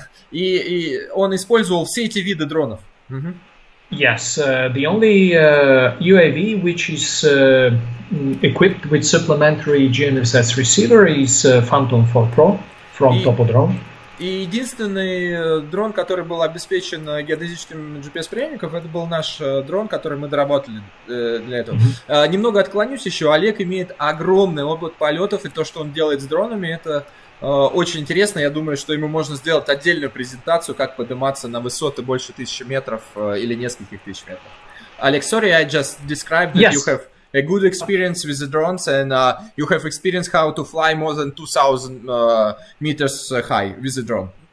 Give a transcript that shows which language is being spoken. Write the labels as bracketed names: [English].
[Russian] И он использовал все эти виды дронов. [English] Yes, the only UAV which is equipped with supplementary GNSS receiver is Phantom 4 Pro from TOPODRON. [Russian] И единственный дрон, который был обеспечен геодезическим GPS-приемником, это был наш дрон, который мы доработали для этого. Немного отклонюсь еще. Олег имеет огромный опыт полетов, и то, что он делает с дронами, это очень интересно. Я думаю, что ему можно сделать отдельную презентацию, как подниматься на высоты больше 1000 метров или нескольких тысяч метров. [English] Alex, sorry, I just described that a good experience with the drones, and you have experienced how to fly more than 2,000 meters high with the drone.